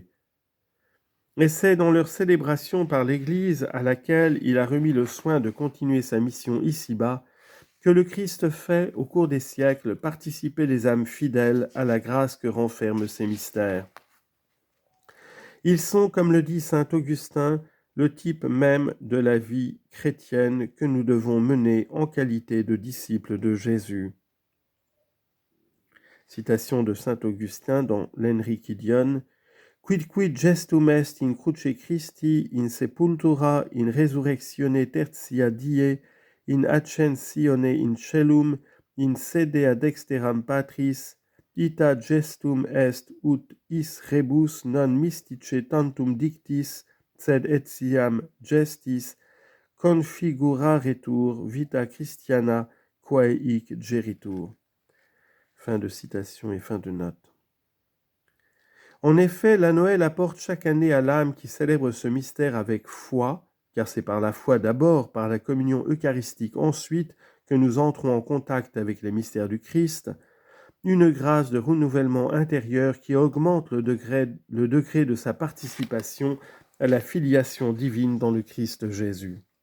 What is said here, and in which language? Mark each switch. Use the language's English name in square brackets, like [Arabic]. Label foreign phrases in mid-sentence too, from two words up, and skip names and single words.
[French] Et c'est dans leur célébration par l'Église à laquelle il a remis le soin de continuer sa mission ici-bas que le Christ fait, au cours des siècles, participer les âmes fidèles à la grâce que renferment ces mystères. Ils sont, comme le dit saint Augustin, le type même de la vie chrétienne que nous devons mener en qualité de disciples de Jésus. Citation de saint Augustin dans l'Enrichidion. [Latin] Quidquid gestum est in cruce Christi, in sepultura, in resurrectione tertia die, in ascensione in celum, in sede ad exteram Patris, ita gestum est ut is rebus non mystice tantum dictis, sed etiam gestis configuraretur vita Christiana quae hic geritur. [French] Fin de citation et fin de note. En effet, la Noël apporte chaque année à l'âme qui célèbre ce mystère avec foi, car c'est par la foi d'abord, par la communion eucharistique ensuite, que nous entrons en contact avec les mystères du Christ, une grâce de renouvellement intérieur qui augmente le degré de sa participation à la filiation divine dans le Christ Jésus.